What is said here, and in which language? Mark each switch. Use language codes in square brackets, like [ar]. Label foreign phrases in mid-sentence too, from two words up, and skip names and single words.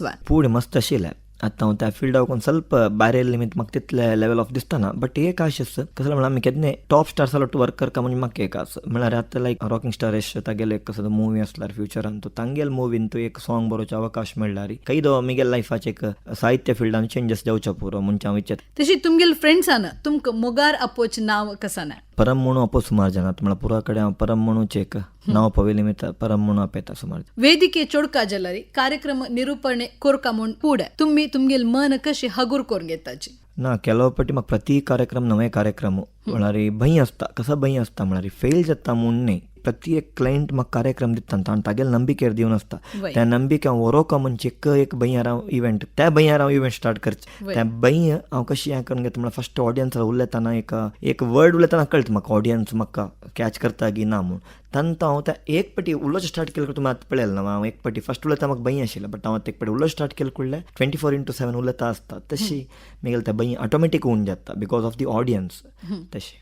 [kok] फूड मस्त आशिल्लें आतां हांव त्या फिल्डाक वचून ಸ್ವಲ್ಪ भायर निमित्त म्हाका तितले [en] level of [kok] दिसतना बट एक आश आसा कसं म्हळ्यार आमी केन्ना [en] top stars [kok] वांगडा वर्क करता म्हणजे म्हाका एक आस म्हळ्यार आतां लायक रॉकिंग स्टार यश तागेले कसो मुवी आसल्यार फ्युचरान तूं तांगेल मुवीन तूं एक सॉंग बरोवचो अवकाश मेळ्ळार कैदो म्हगेल्या लायफाचे एक साहित्य फिल्डान चेंजीस जावचो पुरो म्हणचे हांव इच्छिता. तशी तुमगेल फ्रेंड्सान तुमकां मोगार आपोवचें नांव कसां ना परम म्हणून अपो सुमार जाणात म्हळ्यार पुरा कडेन हांव परम म्हणूच एक नांव पवयलें मित परम म्हणून आपयता सुमार. ವೇದಿಕೆ ಚೊಡ್ಕ ಜಲ್ಲರಿ ಕಾರ್ಯಕ್ರಮ ನಿರೂಪಣೆ कोरका म्हूण पुढे तुम्ही तुमगेल मन कशी हगूर करून घेताची ना केलो पटी म्हाका प्रती कार्यक्रम नवे कार्यक्रम म्हळ्यार भंय आसता कसो भंय आसता म्हळ्यार फेल जाता म्हूण न्ही प्रति एक क्लायंट म्हाका कार्यक्रम दिता ताणें तागेले नंबिकेर दिवन आसता त्या नंबिके हांव वरोवका म्हणजे एक भंयार हांव इव्हेंट त्या भंयार हांव इव्हेंट स्टार्ट करचें त्या भंय हांव कशी हें करून घेता म्हळ्यार [en] first audience [kok] उलयतना एक वर्ड उलयतना कळटा म्हाका ऑडियन्स म्हाका कॅच करता की ना म्हूण तांकां हांव त्या एक पाटी उलोवचें स्टार्ट केलें तुमी आतां पळयलें ना हांव एक पाटी फस्ट उलयता म्हाका भंय आशिल्लो बट हांव एक पाटी उलोवचें स्टार्ट केलें फुडलें 24/7 उलयता आसता तशी म्हगेलें तें भंय ऑटोमॅटीक होऊन जाता [en] because of the audience [kok] तशी.